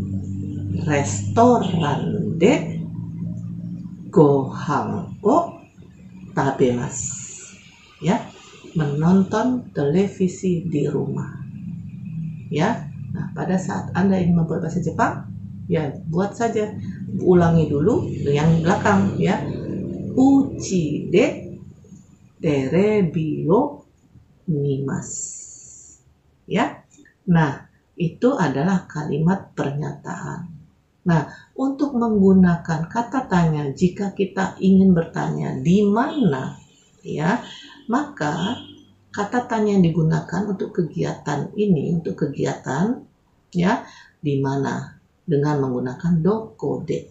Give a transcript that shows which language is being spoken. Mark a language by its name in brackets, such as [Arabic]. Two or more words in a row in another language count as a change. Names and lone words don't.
[Japanese] レストランでご飯を食べます. [Indonesian] Ya, menonton televisi di rumah. Ya. Nah, pada saat Anda ingin membuat bahasa Jepang, ya buat saja, ulangi dulu yang belakang, ya. [Japanese] 家でテレビを見ます. [Indonesian] Ya. Nah, itu adalah kalimat pernyataan. Nah, untuk menggunakan kata tanya jika kita ingin bertanya di mana, ya, maka kata tanya yang digunakan untuk kegiatan ini, untuk kegiatan, ya, di mana, dengan menggunakan [Japanese] どこで.